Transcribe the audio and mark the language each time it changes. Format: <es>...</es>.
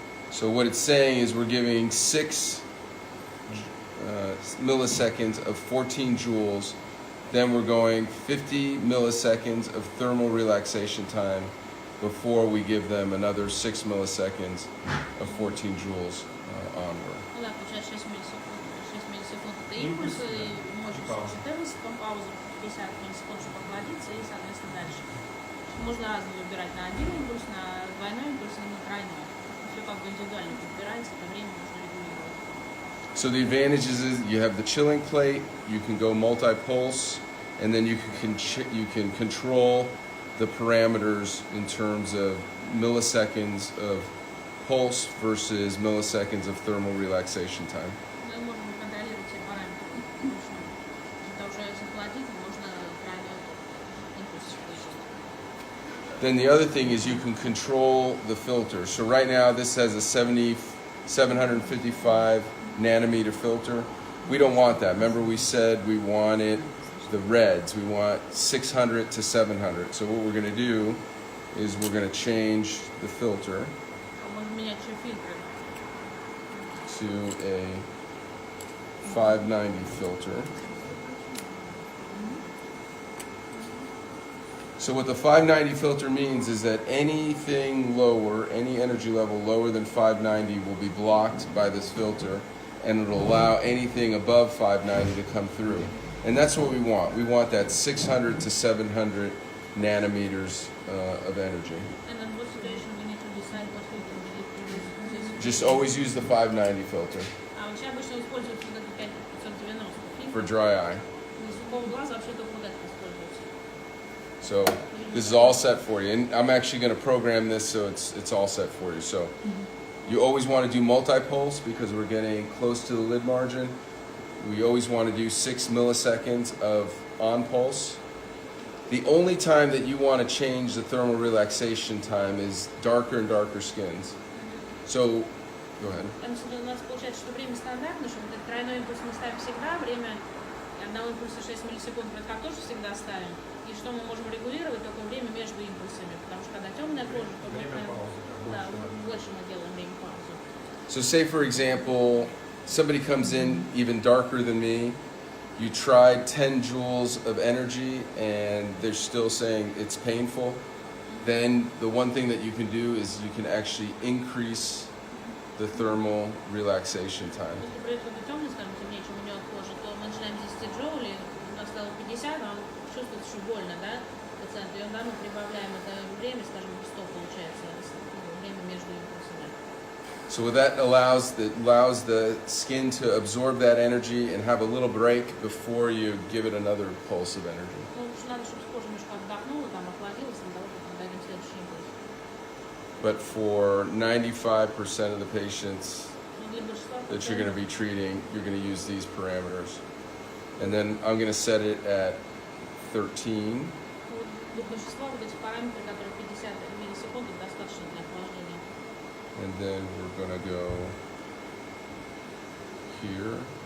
<en>So what it's saying is we're giving 6 milliseconds of 14 joules. Then we're going 50 milliseconds of thermal relaxation time before we give them another 6 milliseconds of 14 joules onward.</en> <ru>Ну да, получается 6 миллисекунд. 6 миллисекунд это импульс, и можем слушать 14, потом паузу 50 миллисекунд, чтобы охладиться, и, соответственно, дальше. Можно разные выбирать на один импульс, на двойной импульс и на тройной. Все как бы индивидуально подбирается, по времени можно регулировать.</ru> <en>So the advantages is you have the chilling plate, you can go multi-pulse, and then you can control the parameters in terms of milliseconds of pulse versus milliseconds of thermal relaxation time.</en> <ru>Мы можем контролировать все параметры. Для того, чтобы охладить, можно тройной импульс использовать.</ru> <en>Then the other thing is you can control the filter. So right now this has a 755 nanometer filter. We don't want that. Remember we said we wanted the reds. We want 600 to 700. So what we're going to do is we're going to change the filter</en> <ru>Можно менять еще фильтры.</ru> <en>to a 590 filter. So what the 590 filter means is that anything lower, any energy level lower than 590 will be blocked by this filter, and it'll allow anything above 590 to come through. And that's what we want. We want that 600 to 700 nanometers of energy. And in what situation we need to decide what filter we need to use? Just always use the 590 filter</en> <ru>А вообще обычно используют вот это 590 фильтр.</ru> <en>for dry eye.</en> <ru>Для сухого глаза вообще только вот это используется.</ru> <en>So this is all set for you. And I'm actually going to program this so it's all set for you. So you always want to do multi-pulse because we're getting close to the lid margin. We always want to do 6 milliseconds of on pulse. The only time that you want to change the thermal relaxation time is darker and darker skins. So, go ahead.</en> <ru>У нас получается, что время стандартное, что вот этот тройной импульс мы ставим всегда, время одного импульса 6 миллисекунд, мы как тоже всегда ставим. И что мы можем регулировать, только время между импульсами, потому что когда темная кожа, то да, больше мы делаем время паузы.</ru> <en>So say for example, somebody comes in even darker than me, you tried 10 joules of energy and they're still saying it's painful, then the one thing that you can do is you can actually increase the thermal relaxation time.</en> <ru>Если происходит темный, скажем, темнее, чем у него кожа, то мы начинаем 10 джоулей, у нас стало 50, а он чувствует, что больно, да, пациент, и мы прибавляем это время, скажем, 100 получается, время между импульсами.</ru> <en>So what that allows the skin to absorb that energy and have a little break before you give it another pulse of energy.</en> <ru>Ну, надо, чтобы кожа немножко отдохнула, там охладилась, для того, чтобы дадим следующий импульс.</ru> <en>But for 95% of the patients</en> <ru>Но для большинства</ru> <en>that you're going to be treating, you're going to use these parameters. And then I'm going to set it at 13.</en> <ru>Для большинства вот этих параметров, которые 50 миллисекунд, достаточно для охлаждения.</ru> <en>And then we're going to go here.</en>